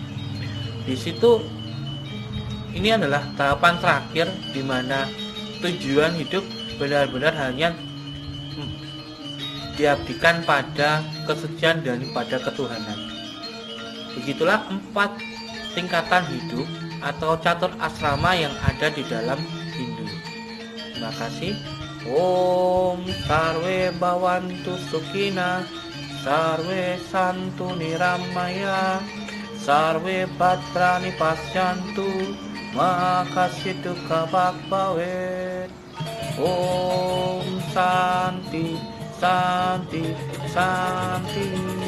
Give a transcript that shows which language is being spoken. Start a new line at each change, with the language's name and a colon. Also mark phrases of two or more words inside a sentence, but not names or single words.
Indonesian: Di situ ini adalah tahapan terakhir di mana tujuan hidup benar-benar hanya diabdikan pada kesucian dan pada ketuhanan. Begitulah 4 tingkatan hidup atau catur asrama yang ada di dalam Hindu. Terima kasih.
Sanskrit: Om Sarve Bhavantu Sukhina, Sarve Santu Niramaya, Sarve Bhadrani Pasyantu, Makasih Dukkha Bhakbhavet. Om Santi Santi Santi.